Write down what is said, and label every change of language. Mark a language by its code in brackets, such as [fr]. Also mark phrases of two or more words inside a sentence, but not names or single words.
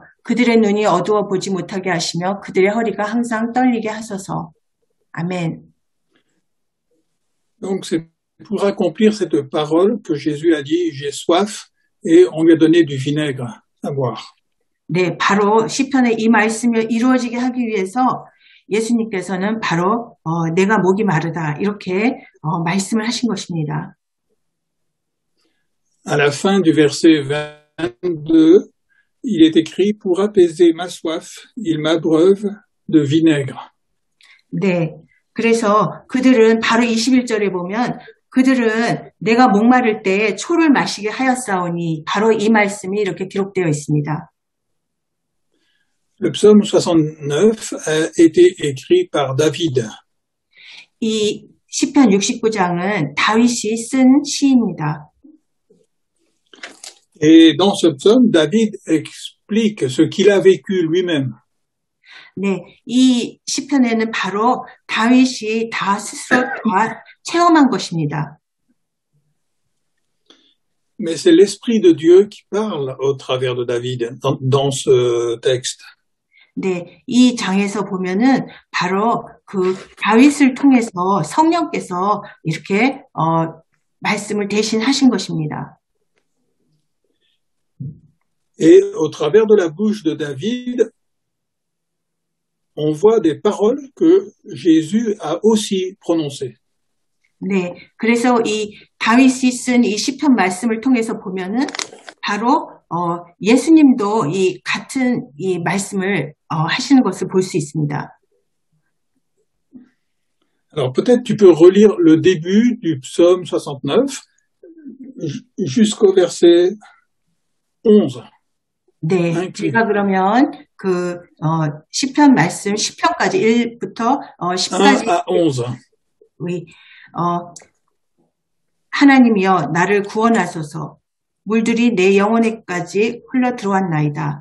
[ko] 그들의 눈이 어두워 보지 못하게 하시며 그들의 허리가 항상 떨리게 하소서. 아멘. [fr] Donc c'est pour accomplir cette parole que Jésus a dit j'ai soif et on lui a donné du vinaigre à boire. [ko] 네, 바로 시편의 이 말씀이 이루어지게 하기 위해서 예수님께서는 바로 내가 목이 마르다 이렇게 말씀을 하신 것입니다. [fr] À la fin du verset 22, il est écrit pour apaiser ma soif, il m'abreuve de vinaigre. [ko] 네, 그래서 그들은 바로 21절에 보면 그들은 내가 목마를 때에 초를 마시게 하였사오니 바로 이 말씀이 이렇게 기록되어 있습니다. [fr] Le psaume 69 a été écrit par David. [ko] 이 시편 69장은 다윗이 쓴 시입니다. [fr] Et dans ce psaume, David explique ce qu'il a vécu lui-même. [ko] 네, 이 시편에는 바로 다윗이 다 스스로 다 체험한 것입니다. [fr] Mais c'est l'Esprit de Dieu qui parle au travers de David dans ce texte. [ko] 네, 이 장에서 보면은 바로 그 다윗을 통해서 성령께서 이렇게 말씀을 대신하신 것입니다. [fr] Et au travers de la bouche de David, on voit des paroles que Jésus a aussi prononcées. [ko] 네, 그래서 이 다윗이 쓴 이 시편 말씀을 통해서 보면은 바로 예수님도 이 같은 이 말씀을 하시는 것을 볼 수 있습니다. [fr] Alors peut-être tu peux relire le début du psaume 69 jusqu'au verset 11. [ko] 네, 제가 그러면 그 시편 말씀 10편까지 1부터 10까지 [fr] 1 à 11. [ko] 우리 하나님이여 나를 구원하소서. 물들이 내 영혼에까지 흘러 들어왔나이다.